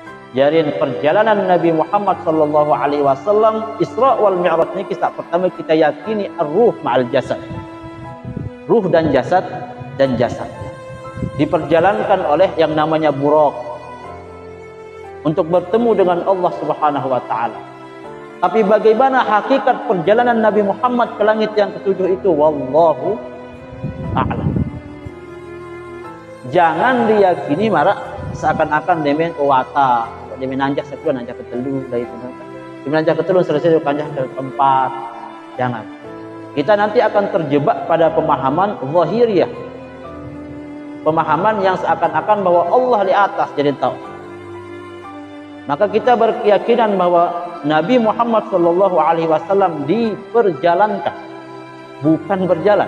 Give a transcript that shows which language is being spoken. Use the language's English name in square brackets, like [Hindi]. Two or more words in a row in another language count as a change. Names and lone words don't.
[Indonesian] Jadi perjalanan Nabi Muhammad [Arabic] صلى الله عليه وسلم الإسراء والمعراج [Indonesian] ini kisah pertama kita yakini [Arabic] الروح مع الجسد. [Indonesian] Ruh dan jasad diperjalankan oleh yang namanya Buraq untuk bertemu dengan Allah [Arabic] سبحانه وتعالى. [Indonesian] Tapi bagaimana hakikat perjalanan Nabi Muhammad ke langit yang ketujuh itu, [Arabic] والله أعلم. [Indonesian] Jangan diyakini marak seakan-akan [Sasak] demen wata, demen nanjak satu, nanjak ketelu, [Indonesian] dari itu. [Sasak] Demen nanjak ketelu selesai kanjak ke keempat. Jangan. [Indonesian] Kita nanti akan terjebak pada pemahaman zahiriyah. Pemahaman yang seakan-akan bahwa Allah di atas jadi tahu. Maka kita berkeyakinan bahwa Nabi Muhammad [Arabic] صلى الله عليه وسلم [Indonesian] diperjalankan, bukan berjalan.